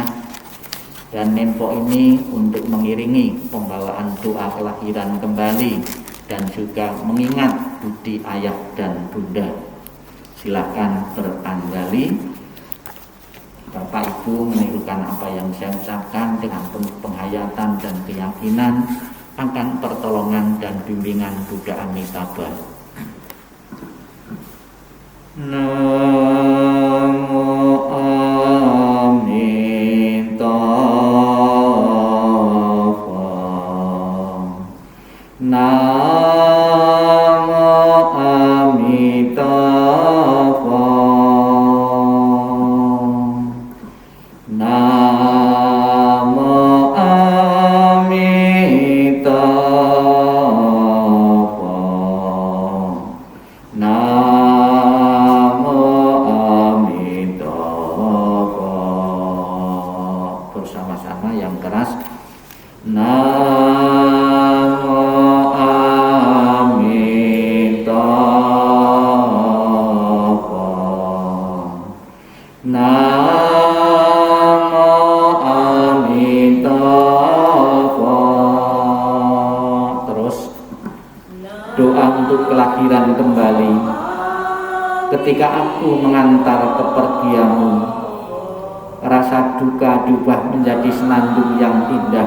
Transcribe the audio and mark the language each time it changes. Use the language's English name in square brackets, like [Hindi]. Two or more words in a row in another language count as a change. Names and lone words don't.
[Indonesian] Dan Nenpok ini untuk mengiringi pembawaan doa kelahiran kembali dan juga mengingat budi ayah dan bunda. Silakan beranjali. Bapak Ibu menirukan apa yang saya ucapkan dengan penuh penghayatan dan keyakinan akan pertolongan dan bimbingan Buddha Amitabha. [Sanskrit] Namo Amitabha. Namo Amitabha. Namo Amitabha. Namo Amitabha. [Indonesian] Bersama-sama yang keras. [Sanskrit] Namo Amitabha. Namo Amitabha. [Indonesian] Terus doa untuk kelahiran kembali. Ketika aku mengantar kepergianmu, rasa duka diubah menjadi senandung yang indah.